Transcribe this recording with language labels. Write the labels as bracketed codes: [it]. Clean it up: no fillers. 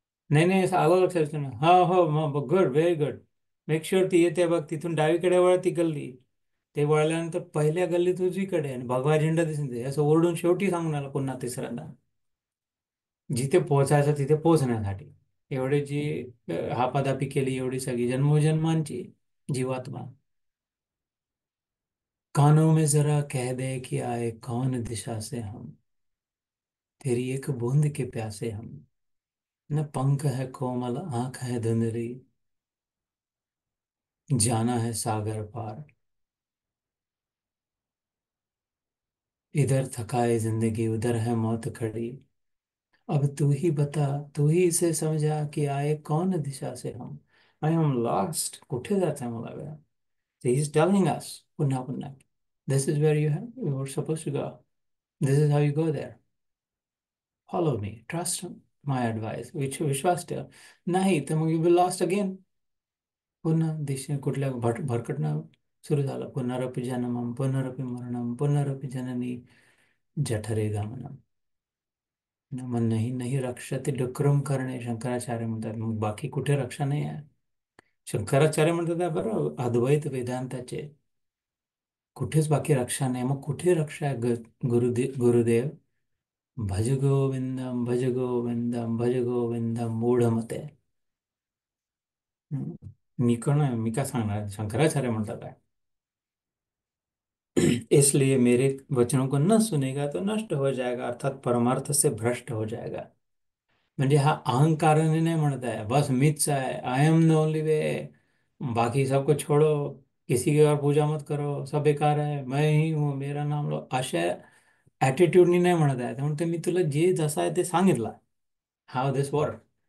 [mr] नाही नाही, असं आलं लक्षात ना. हो हो, मग good, very good. [en] make sure [mr] ती येते बघ, तिथून डावीकडे वळ ती गल्ली. ते वळल्यानंतर पहिल्या गल्लीत उजवीकडे आणि भगवा झेंडा दिसून दे, असं ओरडून शेवटी सांगून आला पुन्हा तिसऱ्यांदा. जिथे पोहोचायचं तिथे पोहोचण्यासाठी एवढे जी हापादापी केली, एवढी सगळी जन्मोजन्मांची जीवात्मा. [hi] कानों में जरा कह दे कि आए कौन दिशा से हम, तेरी एक बूंद के प्यासे हम, न पंख है कोमल आंख है धुंधली, जाना है सागर पार, इधर थकाए जिंदगी उधर है मौत खड़ी, अब तू ही बता, तू ही इसे समझा कि आए कौन दिशा से हम. [en] I am lost, [mr] कुठे जायचंय मला वेळ. [en] So he's telling us, [mr] पुन्हा पुन्हा, [en] this is where you are supposed to go. This is how you go there. Follow me. Trust my advice. [mr] विश्वास ठेव. नाही तर मग [en] you will lost again. [mr] पुन्हा दिशे कुठल्या भरकटणं सुरू झालं. [sa] पुनरपि जननम पुनरपि मरणम पुनरपि जननी जठरे गमनम. [mr] मग नाही नाही रक्षते डुक्रम करणे, शंकराचार्य म्हणतात. मग बाकी कुठे रक्षा नाही आहे. शंकराचार्य म्हणतात आहे बरं, अद्वैत वेदांताचे. कुठेच बाकी रक्षा नाही. मग कुठे रक्षा आहे? गुरुदेव, [sa] भज गोविंदम भज गोविंदम भज गोविंदम मूढमते. [mr] हम्म. मी काय सांगणार, शंकराचार्य म्हणतात आहे. [hi] इसलिए मेरे वचनों को न सुनेगा तो नष्ट हो जाएगा, अर्थात परमार्थ से भ्रष्ट हो जाएगा. [mr] म्हणजे हा अहंकाराने नाही म्हणत आहे, बस मीच आहे, [en] I am the only way, [hi] बाकी सबको छोड़ो, किसी की और पूजा मत करो, सब बेकार है, मैं ही हूँ, मेरा नाम लो, [mr] अशा ॲटिट्यूडनी नाही म्हणत आहे. त्यामुळे मी तुला जे जसं आहे ते सांगितलं, [en] How this work.